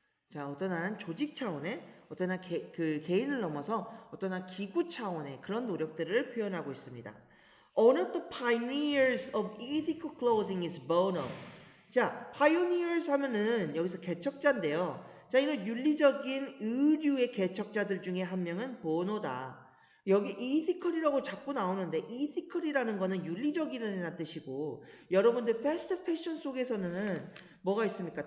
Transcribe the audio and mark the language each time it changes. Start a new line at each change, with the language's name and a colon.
Korean: 자, 어떠한 조직 차원의 어떠한 개인을 넘어서 어떠한 기구 차원의 그런 노력들을 표현하고 있습니다.
English: One of the pioneers of ethical clothing is Bono.
Korean: 자, pioneers 하면은 여기서 개척자인데요. 자, 이런 윤리적인 의류의 개척자들 중에 한 명은 보노다. 여기 ethical이라고 자꾸 나오는데 ethical이라는 거는 윤리적이라는 뜻이고 여러분들 패스트 패션 속에서는 뭐가 있습니까?